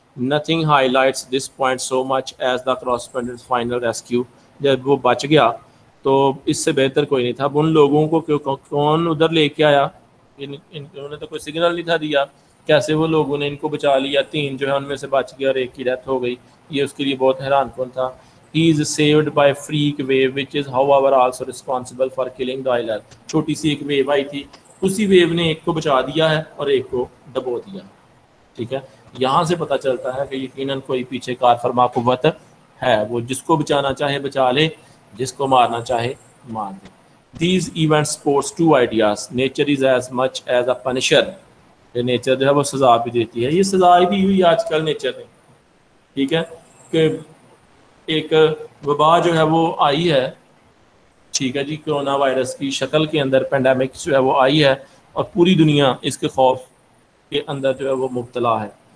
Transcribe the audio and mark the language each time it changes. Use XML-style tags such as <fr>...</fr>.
<en>Nothing high lights this point so much as the correspondent final rescue.</en> <ur>جب وہ بچ گیا تو اس سے بہتر کوئی نہیں تھا. اب ان لوگوں کو کون ادھر لے کے آیا, انہوں نے تو کوئی سگنل نہیں تھا دیا, کیسے وہ لوگوں نے ان کو بچا لیا. 3 جو ہے ان میں سے بچ گیا اور ایک کی ڈیتھ ہو گئی. یہ اس کے لیے بہت حیران کن تھا.</ur> <en>He is saved by freak wave which is however also responsible for killing the oiler.</en> <ur>چھوٹی سی ایک ویو آئی تھی, اسی ویو نے ایک کو بچا دیا ہے اور ایک کو ڈبو دیا. ٹھیک ہے, یہاں سے پتہ چلتا ہے کہ یقیناً کوئی پیچھے کار فرما قوت ہے, وہ جس کو بچانا چاہے بچا لے, جس کو مارنا چاہے مار دے.</ur> <en>These events sports 2 ideas. Nature is as much as a punisher.</en> <ur>Nature جو ہے وہ سزا بھی دیتی ہے. یہ سزا دی ہوئی آج کل نیچر نے. ٹھیک ہے, کہ ایک وبا جو ہے وہ آئی ہے, ٹھیک ہے جی, کرونا وائرس کی شکل کے اندر پینڈیمک جو ہے وہ آئی ہے اور پوری دنیا اس کے خوف کے اندر جو ہے وہ مبتلا ہے.</ur>